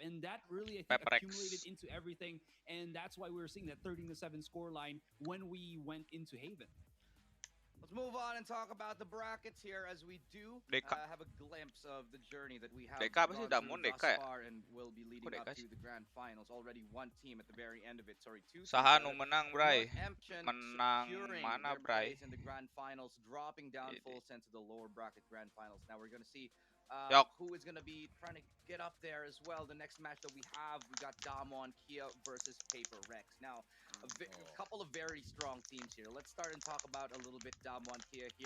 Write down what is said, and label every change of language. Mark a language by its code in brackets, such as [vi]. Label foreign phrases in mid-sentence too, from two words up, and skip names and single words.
[en] And that really, I think, accumulated into everything. And that's why we were seeing that 13-7 scoreline when we went into Haven. Let's move on and talk about the brackets here, as we do have a glimpse of the journey that we have gone through thus far, and will be leading up to the grand finals. Already one team at the very end of it. Sorry, two teams. [su] Saha menang, Bray. Menang mana, Bray? [en] In the grand finals, dropping down Full Sense to the lower bracket grand finals. Now we're going to see who is going to be trying to get up there as well. The next match that we got Damwon Kia versus Paper Rex. Now, a couple of very strong teams here. Let's start and talk about a little bit Damwon Kia here.